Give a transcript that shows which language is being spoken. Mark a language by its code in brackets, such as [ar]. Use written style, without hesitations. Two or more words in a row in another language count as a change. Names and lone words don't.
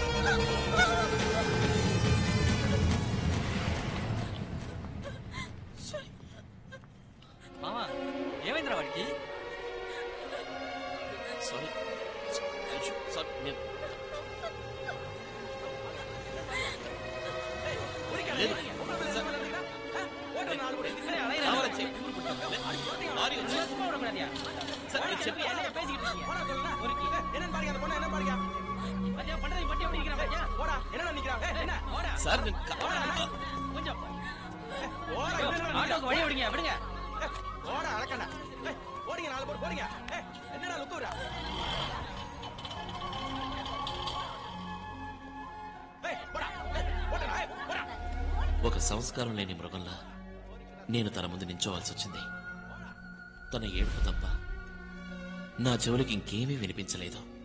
[te] మామా, ఏమైందిరా వాడికి? సారీ ఐషు, సారీ. నేను లేదు. [ta] சார் கொஞ்சம் ஆட்டோக்கு வழி விடுங்க விடுங்க. ஓட அழக்கண்ணா, ஓடிங்க 4 பேர் போறீங்க. என்னடா லுக்குறா? [te] ఒక సంస్కారం లేని మృగంలా నేను తన ముందు నించోవాల్సి వచ్చింది. తన ఏడుపు తప్ప నా చెవులకి ఇంకేమీ వినిపించలేదు.